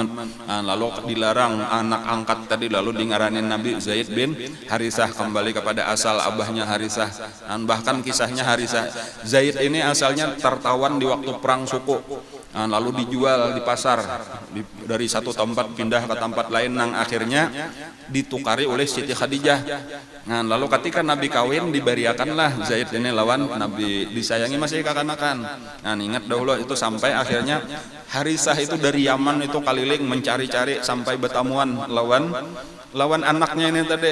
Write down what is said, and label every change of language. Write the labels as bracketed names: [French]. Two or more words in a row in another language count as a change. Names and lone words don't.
[Banjar] Lalu dilarang anak angkat tadi lalu dingaranin Nabi Zaid bin Harithah kembali kepada asal abahnya Harithah. Bahkan kisahnya Harithah Zaid ini asalnya tertawan di waktu perang suku. Lalu dijual di pasar dari satu tempat pindah ke tempat lain yang akhirnya ditukari oleh Siti Khadijah. Lalu ketika Nabi kawin diberiakanlah Zaid ini lawan Nabi disayangi masih kekanakan. Ingat dahulu itu sampai akhirnya Harithah itu dari Yaman itu keliling mencari-cari sampai bertamuan lawan anaknya ini tadi.